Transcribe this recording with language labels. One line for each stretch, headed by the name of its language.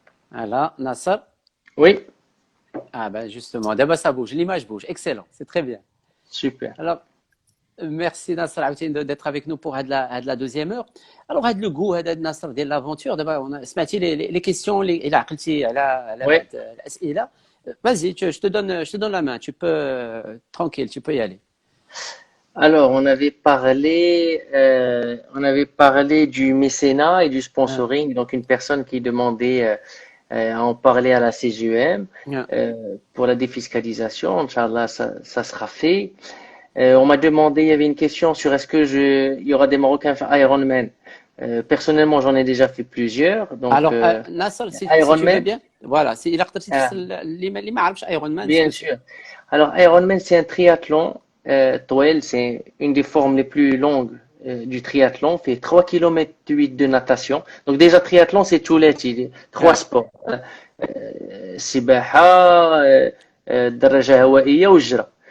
French: Voilà, Nasser. Oui, Ah ben justement, d'abord ça bouge, l'image bouge, excellent, c'est très bien. super. Alors, merci Nasser
Arabic: عاوتاني
French: d'être avec nous pour la deuxième heure. Alors
Arabic: هذا
French: le goût هذا Nasser
Arabic: ديال
French: l'aventure.
Arabic: دابا سمعتي
French: les questions
Arabic: اللي عقلتي على
French: Oui.
Arabic: الأسئلة.
French: Vas-y, je te donne la main, tu peux tranquille, tu peux y aller. Alors, on avait parlé du mécénat et du sponsoring, donc une personne qui demandait à en parler à la CGEM
English: Yeah.
French: pour la défiscalisation. Inch'Allah, ça sera fait. On m'a demandé, il y avait une question sur est-ce que il y aura des Marocains Ironman. Personnellement, j'en ai déjà fait plusieurs. Donc, Alors Nasser, si tu veux Ironman, bien, voilà,
Arabic: إلا قدرتي تفصل اللي ما عرفش ايرون مان.
French: bien sûr. Alors, Ironman, c'est un triathlon. Toel, c'est une des formes les plus longues du triathlon, fait 3 km 8 de natation. Donc déjà, triathlon, c'est tout les trois sports.
Arabic: Sibaha, daraja hawaiya ou jra.